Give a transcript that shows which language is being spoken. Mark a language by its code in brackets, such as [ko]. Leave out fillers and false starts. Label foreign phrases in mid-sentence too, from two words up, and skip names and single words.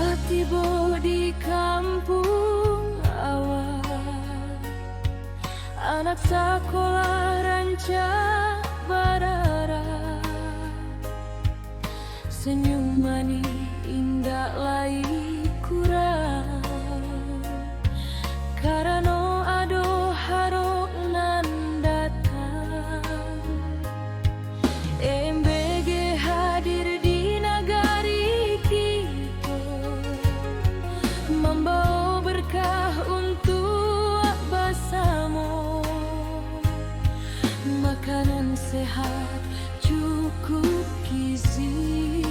[min] tiba di kampung awal, anak sekolah rancak barara, senyum manis indah lai kurang, karena ado harok nan datang. [id] MBG hadir di nagari kita, membawa berkah untuk bersama, makanan sehat cukup gizi.